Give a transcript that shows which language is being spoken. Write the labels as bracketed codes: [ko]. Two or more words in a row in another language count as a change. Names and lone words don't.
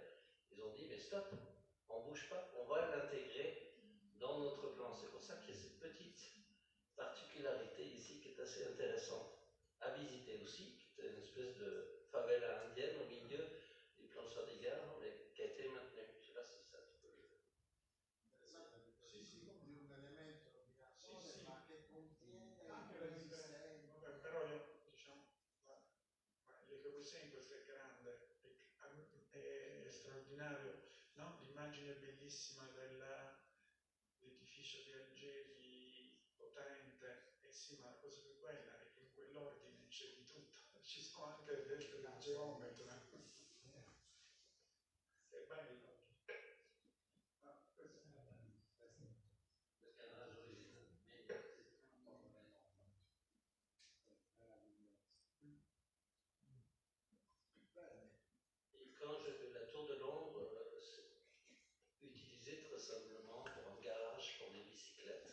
[fr] Ils ont dit, mais stop, on ne bouge pas, on va l'intégrer dans notre plan. C'est pour ça qu'il y a cette petite particularité ici qui est assez intéressante à visiter aussi, qui est une espèce de favela indienne au milieu du plan Chandigarh, mais qui a été maintenue. Je ne sais pas si ça tu peux le... [it] Sì, di un elemento di azione, Sì, ma che contiene anche anche l'esistente. vabbè, però io, diciamo, Le Corbusier questo è grande, è straordinario, no? L'immagine bellissima dell'edificio di Algeri potente, sì, ma la cosa più bella è che in quell'ordine c'è di tutto, ci sono anche le teste del geometra. È bello. [fr] Quand la tour de Londres, c'est utilisé très simplement pour un garage pour des bicyclettes.